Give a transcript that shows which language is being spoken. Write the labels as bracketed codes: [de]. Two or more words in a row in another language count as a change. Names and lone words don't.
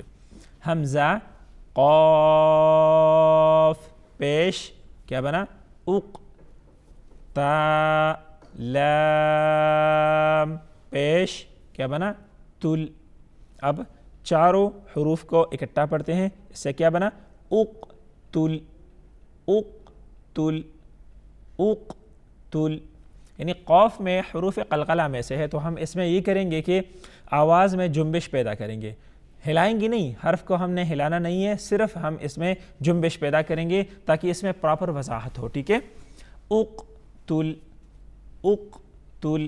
[hi] हमज़ा, क़ाफ़, पेश क्या बना? उक। ता, लाम, पेश क्या बना? तुल। अब चारों हरूफ को इकट्ठा पढ़ते हैं, इससे क्या बना? उक तुल, उक तुल, उक तुल। यानी क़ाफ़ में हरूफ क़लक़ला में से है, तो हम इसमें ये करेंगे कि आवाज़ में जुम्बिश पैदा करेंगे, हिलाएंगे नहीं, हर्फ को हमने हिलाना नहीं है, सिर्फ हम इसमें जुम्बिश पैदा करेंगे ताकि इसमें प्रॉपर वजाहत हो। ठीक है, उक तुल, उक तुल।